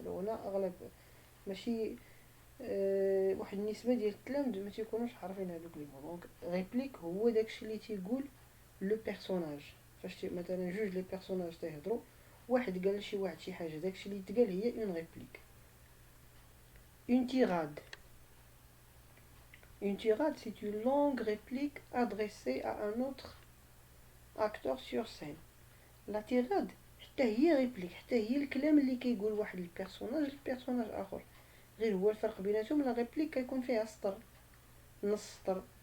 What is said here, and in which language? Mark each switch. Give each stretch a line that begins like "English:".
Arabic: الو هنا اغلب ماشي واحد النسبه ديال التلامذ ما تيكونوش عارفين هذوك لي مو. دونك ريبليك هو داكشي اللي تيقول لو بيرسوناج فاش مثلا جوج لي بيرسوناج تيهضروا، واحد قال لشي واحد شي حاجه داكشي اللي تقال هي اون ريبليك.
French: اون تيراد. Une tirade, c'est une longue réplique adressée à un autre acteur sur scène.
Arabic: La tirade حتى هي ريبليك، حتى هي الكلام اللي كيقول واحد البيرسوناج لبيرسوناج اخر، غير هو الفرق بيناتهم لا ريبليك كيكون فيها سطر نص سطر.